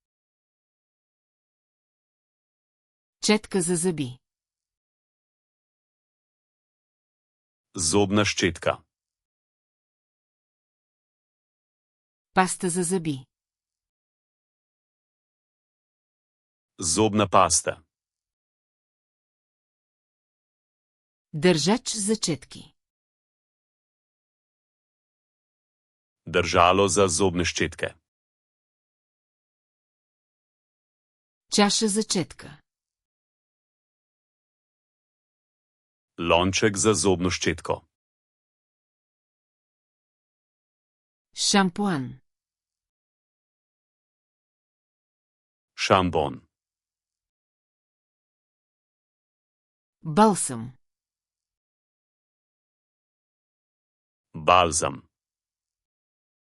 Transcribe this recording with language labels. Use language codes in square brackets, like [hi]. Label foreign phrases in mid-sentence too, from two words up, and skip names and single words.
[bg] Четка за зъби. [sl] Zobna ščetka. [bg] Паста за зъби. [sl] Zobna pasta. [bg] Държач за четки. [sl] Držalo za zobne ščetke. [bg] Чаша за четка. [sl] Lonček za zobno ščetko. [bg] Шампуан. [sl] Šampon. [bg] Балсам. [sl] Balzam.